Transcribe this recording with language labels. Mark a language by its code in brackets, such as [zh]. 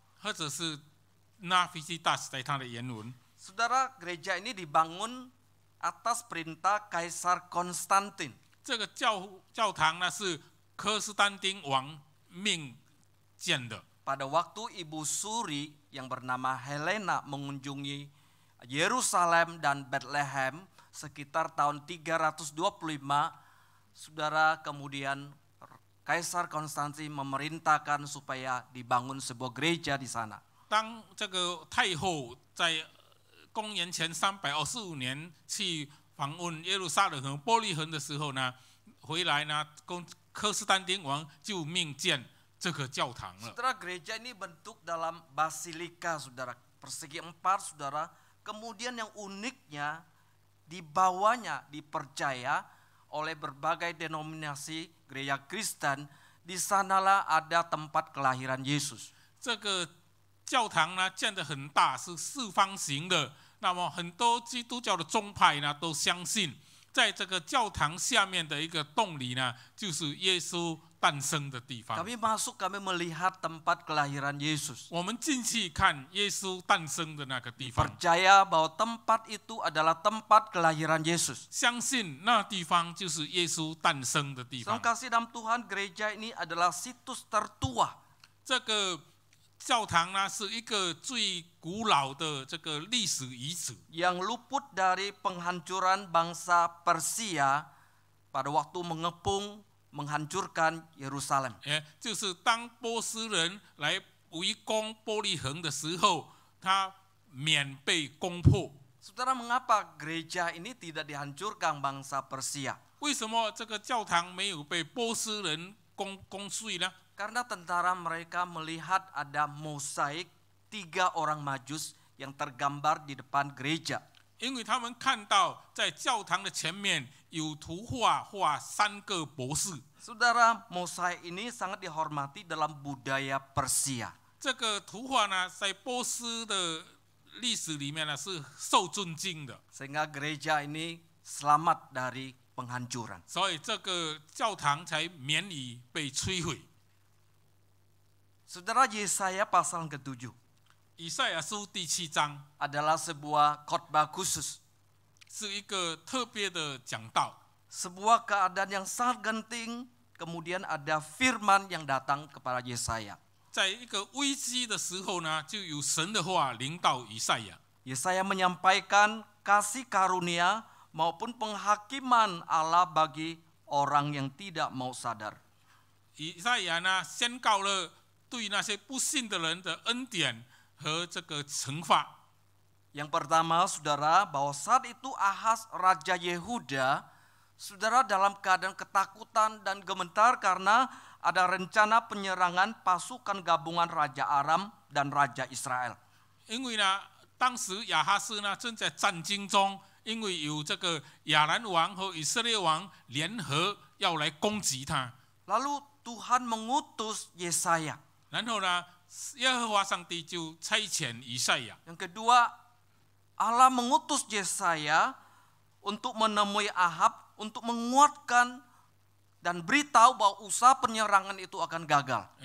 [zh] 或者是 Nativitas 在它的原文。 [id] Saudara, gereja ini dibangun atas perintah Kaisar Konstantin. [zh] 这个教堂呢是科斯坦丁王命建的。 [id] Pada waktu Ibu Suri yang bernama Helena mengunjungi Yerusalem dan Bethlehem sekitar tahun 325, saudara, kemudian Kaisar Konstantin memerintahkan supaya dibangun sebuah gereja di sana. [zh] 当这个太后在公元前325年去访问耶路撒冷和伯利恒的时候呢，回来呢，科斯坦丁王就命建这个教堂了。 [id] Saudara, gereja ini bentuk dalam basilika, saudara, persegi 4, saudara. Kemudian yang uniknya di bawahnya dipercaya oleh berbagai denominasi gereja Kristen, di sanalah ada tempat kelahiran Yesus. [zh] 这个教堂呢建得很大，是四方形的。那么很多基督教的宗派呢都相信，在这个教堂下面的一个洞里呢，就是耶稣诞生的地方。 [id] Kami masuk, kami melihat tempat kelahiran Yesus. [zh] 我们进去看耶稣诞生的那个地方， [id] Percaya bahwa tempat itu adalah tempat kelahiran Yesus. [zh] 相信那地方就是耶稣诞生的地方 [id] Saudara。 kasih dalam Tuhan, gereja ini adalah situs tertua [zh] 这个教堂呢是一个最古老的这个历史遗址， [id] yang luput dari penghancuran bangsa Persia pada waktu mengepung, menghancurkan Yerusalem. [zh] 就是当波斯人来围攻伯利恒的时候，他免被攻破。 [id] Saudara, mengapa gereja ini tidak dihancurkan bangsa Persia? [zh] 为什么这个教堂没有被波斯人攻碎呢？ [id] Karena tentara mereka melihat ada mosaik 3 orang majus yang tergambar di depan gereja. [zh] 因为他们看到在教堂的前面有图画3个博士。 [id] Saudara, mosaik ini sangat dihormati dalam budaya Persia. [zh] 这个图画呢，在波斯的历史里面呢是受尊敬的， [id] Sehingga gereja ini selamat dari penghancuran. [zh] 所以这个教堂才免于被摧毁。 [id] Saudara, Yesaya pasal ke-7 [zh] 以赛亚书第7章 [id] adalah sebuah khotbah khusus. [zh] 是一个特别的讲道， [id] Sebuah keadaan yang sangat genting, kemudian ada firman yang datang kepada Yesaya. [zh] 在一个危机的时候呢，就有神的话临到以赛亚。 [id] Yesaya menyampaikan kasih karunia maupun penghakiman Allah bagi orang yang tidak mau sadar. [zh] 以赛亚呢宣告了对那些不信的人的恩典和这个惩罚。 [id] Yang pertama, saudara, bahwa saat itu Ahaz, Raja Yehuda, saudara, dalam keadaan ketakutan dan gemetar karena ada rencana penyerangan pasukan gabungan Raja Aram dan Raja Israel. [zh] 因为呢，当时亚哈斯呢正在战惊中，因为有这个亚兰王和以色列王联合要来攻击他。 [id] Lalu Tuhan mengutus Yesaya. [zh] 然后呢，耶和华上帝就差遣以赛亚。 [id] Yang kedua, Allah mengutus Yesaya untuk menemui Ahab, untuk menguatkan dan beritahu bahwa usaha penyerangan itu akan gagal.